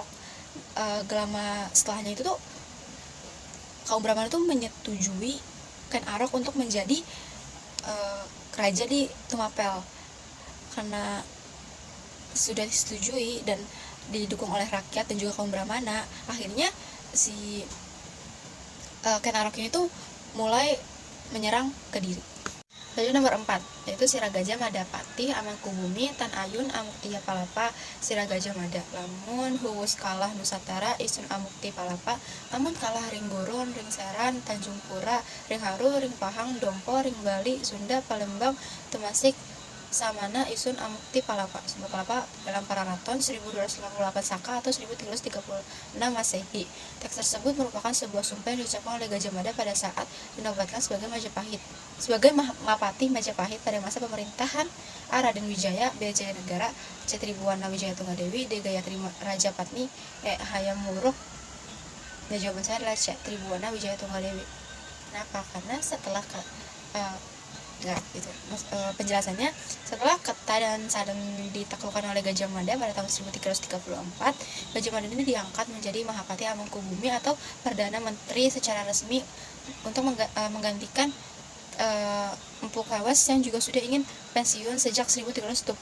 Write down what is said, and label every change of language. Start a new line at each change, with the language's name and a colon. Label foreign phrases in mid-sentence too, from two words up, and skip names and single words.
Indonesian: Lama setelahnya itu tuh kaum Brahmana itu menyetujui Ken Arok untuk menjadi raja di Tumapel. Karena sudah disetujui dan didukung oleh rakyat dan juga kaum Brahmana, akhirnya si Ken Arok ini tuh mulai menyerang Kediri. Lalu nomor 4, yaitu
Kawi: Siragaja Madapati Amangkubumi Tan Ayun Amuktiya Palapa Siragaja Mada. Lamun huwus kalah Nusantara isun Amukti Palapa, amun kalah ring Gurun, ring Seran, Tanjung Pura, ring Haru, ring Pahang, Dompo, ring Bali, Sunda, Palembang, Temasik, Samana isun amukti palapa.
Indonesian: Sumba palapa dalam Pararaton 1288 Saka atau 1336 Masehi. Teks tersebut merupakan sebuah sumpah yang diucapkan oleh Gajah Mada pada saat dinobatkan sebagai Majapahit. Sebagai Mahapati Majapahit pada masa pemerintahan A. Raden Wijaya, B. Jayanegara, C. Tribuana Wijaya Tunggadewi, D. Gayatri Rajapatni, E. Hayam Wuruk. Dan jawaban saya adalah C. Tribuana Wijaya Tunggadewi. Kenapa? Karena setelah penjelasannya, setelah Keta dan Sadeng ditaklukkan oleh Gajah Mada pada tahun 1334, Gajah Mada ini diangkat menjadi Mahapati Amangkubumi atau Perdana Menteri secara resmi untuk menggantikan Empu Kawas yang juga sudah ingin pensiun sejak 1329.